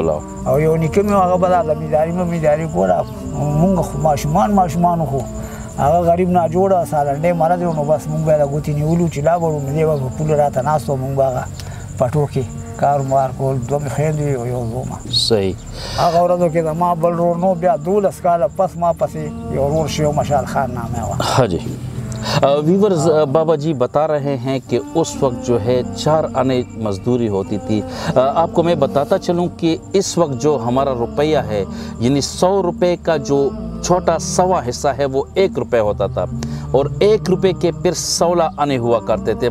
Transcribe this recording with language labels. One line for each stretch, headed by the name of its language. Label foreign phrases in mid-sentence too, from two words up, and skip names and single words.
Pashto: او یو نیکه مې هغه به دا زمینداري کوله مونږ خو ماشومان خو هغه غریب ناجوړه سالنډۍ مرض و نو بس مونږ به یې د ګوتې نیولو چې لا بړو نو دی به په پوله راته ناست و مونږ به هغه پټو کې کار مار کول 2 مې خویندې وي او یو زوم صحیح هغه ورځو کې زما بل ورور نو بیا 12 کاله پس ما پسې یو ورور شو مشال خان نامه وه
Urdu: ہاں جی ویوورز بابا جی بتا رہے ہیں کہ اس وقت جو ہے 4 آنے مزدوری ہوتی تھی. آپ کو میں بتاتا چلوں کہ اس وقت جو ہمارا روپیہ ہے یعنی 100 روپے کا جو چھوٹا سوا حصہ ہے وہ 1 روپے ہوتا تھا اور 1 روپے کے پھر 16 آنے ہوا کرتے تھے.